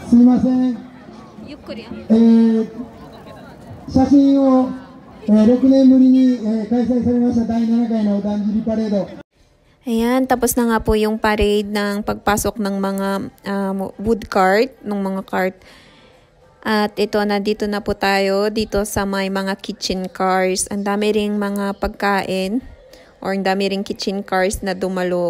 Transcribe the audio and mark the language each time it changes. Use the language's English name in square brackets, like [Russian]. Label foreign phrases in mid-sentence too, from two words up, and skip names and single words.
[Japanese] ません。ゆっくり。写真を、6年ぶりに、開催されました第7回のだんじりパレード。 [Filipino] Ayan, tapos na nga po yung parade ng pagpasok ng mga [English] wood cart, [Filipino] ng mga cart. At ito na, dito na po tayo, dito sa may mga [English] kitchen cars. [Filipino] Ang dami ring mga pagkain, or ang dami ring [English] kitchen cars [Filipino] na dumalo.